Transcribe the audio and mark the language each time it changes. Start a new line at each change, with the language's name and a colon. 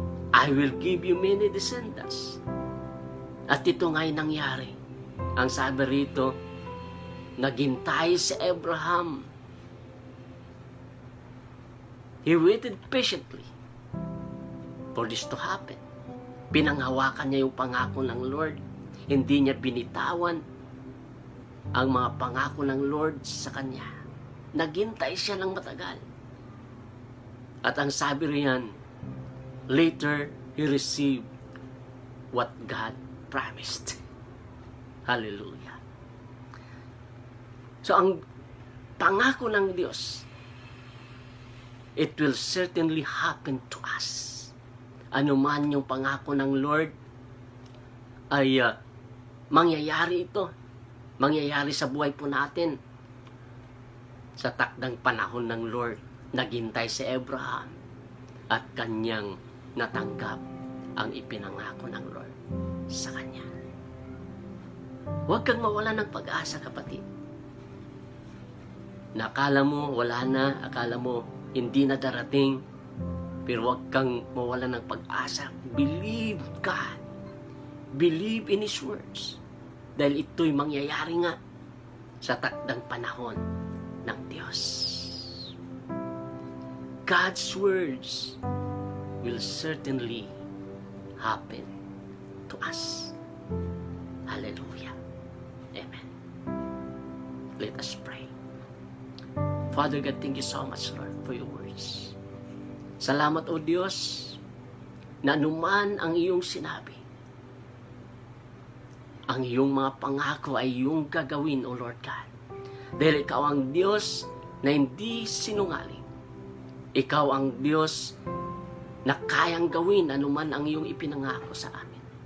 English: I will give you many descendants.
Filipino: At ito nga'y nangyari. Ang sabi rito, naghintay si Abraham.
English: He waited patiently for this to happen.
Filipino: Pinanghawakan niya yung pangako ng Lord. Hindi niya binitawan ang mga pangako ng Lord sa kanya. Naghintay siya ng matagal. At ang sabi riyan,
English: later, he received what God promised. Hallelujah. So,
Filipino: ang pangako ng Diyos,
English: it will certainly happen to us.
Filipino: Ano man yung pangako ng Lord, ay mangyayari ito. Mangyayari sa buhay po natin. Sa takdang panahon ng Lord, naghintay si Abraham at kanyang natanggap ang ipinangako ng Lord sa kanya. Huwag kang mawala ng pag-asa, kapatid. Nakala mo wala na, akala mo hindi na darating, pero huwag kang mawala ng pag-asa.
English: Believe God. Believe in His words.
Filipino: Dahil ito'y mangyayari nga sa takdang panahon ng Diyos.
English: God's words will certainly happen to us. Hallelujah. Amen. Let us pray. Father God, thank you so much, Lord, for your words.
Filipino: Salamat, O Diyos, na anuman ang iyong sinabi, ang iyong mga pangako ay iyong gagawin, O Lord God. Dahil ikaw ang Diyos na hindi sinungaling. Ikaw ang Diyos na kayang gawin anuman ang iyong ipinangako sa amin.